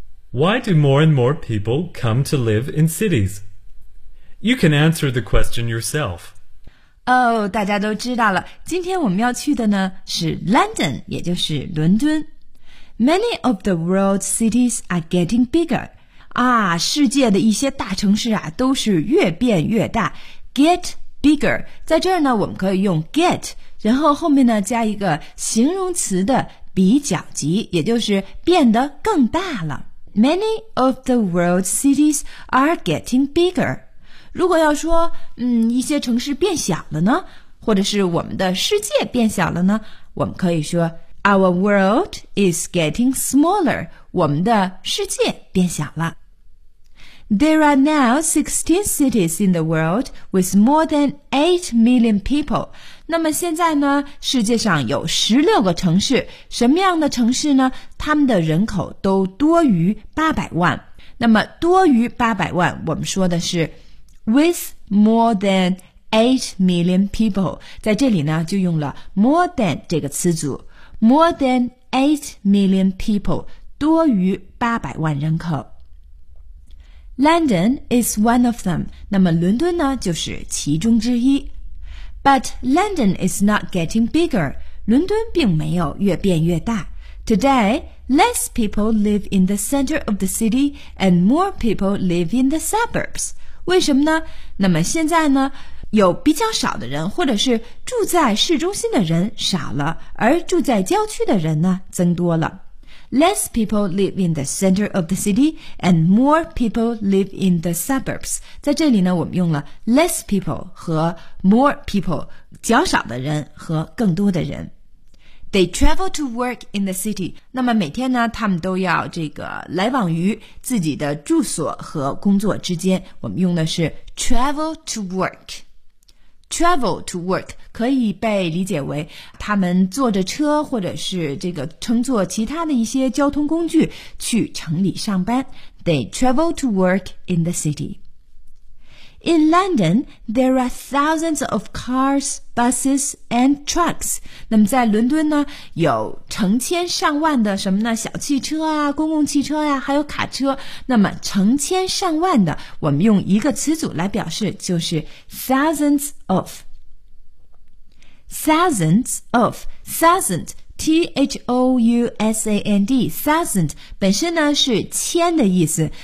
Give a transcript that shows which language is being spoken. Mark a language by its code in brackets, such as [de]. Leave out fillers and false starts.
[en] Why do more and more people come to live in cities? You can answer the question yourself. [zh] Oh, 大家都知道了，今天我们要去的呢是 London, 也就是伦敦。 [en] Many of the world's cities are getting bigger. [zh] 啊，世界的一些大城市啊都是越变越大。 [en] Get bigger. [zh] 在这儿呢我们可以用 get, 然后后面呢加一个形容词的比较级，也就是变得更大了。 [en] Many of the world's cities are getting bigger. [zh] 如果要说一些城市变小了呢，或者是我们的世界变小了呢，我们可以说 [en] Our world is getting smaller. [zh] 我们的世界变小了。 [en] There are now 16 cities in the world with more than 8 million people. [zh] 那么现在呢，世界上有16个城市，什么样的城市呢？他们的人口都多于800万。那么多于800万，我们说的是 [en] With more than 8 million people. [zh] 在这里呢就用了 more than 这个词组。 [en] More than 8 million people, [zh] 多于800万人口。 [en] London is one of them. [zh] 那么伦敦呢就是其中之一。 [en] But London is not getting bigger. [zh] 伦敦并没有越变越大。 [en] Today, less people live in the center of the city and more people live in the suburbs. [zh] 为什么呢？那么现在呢，有比较少的人，或者是住在市中心的人少了，而住在郊区的人呢，增多了。 [en] Less people live in the center of the city, and more people live in the suburbs. [zh] 在这里呢，我们用了 less people 和 more people, 较少的人和更多的人。 [en] They travel to work in the city. [zh] 那么每天呢，他们都要这个来往于自己的住所和工作之间。我们用的是 travel to work. Travel to work 可以被理解为他们坐着车或者是这个乘坐其他的一些交通工具去城里上班。 [en] They travel to work in the city. In London, there are thousands of cars, buses, and trucks. [zh] 那么在伦敦呢，有成千上万的什么呢？小汽车啊，公共汽车啊，还有卡车。那么成千上万的，我们用一个词组来表示，就是 thousands of. Thousands of, thousand, T-H-O-U-S-A-N-D, thousand, 本身呢是千的意思。